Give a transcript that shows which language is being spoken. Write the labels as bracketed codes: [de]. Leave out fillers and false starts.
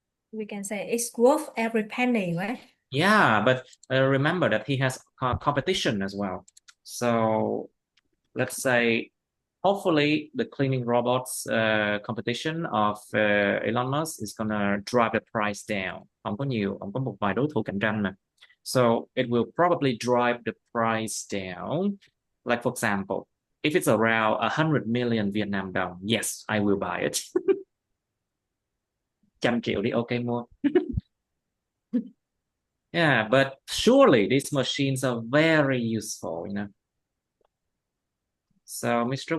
[en] We can say it's worth every penny, right? Yeah, but remember that he has competition as well. So let's say, hopefully, the cleaning robots competition of Elon Musk is gonna drive the price down. [vi] Ông có một vài đối thủ cạnh tranh nè. [en] So it will probably drive the price down. Like for example, if it's around 100 million Vietnam dong, yes, I will buy it. [vi] 100 triệu đi, ok mua. [en] Yeah, but surely these machines are very useful, So, Mr.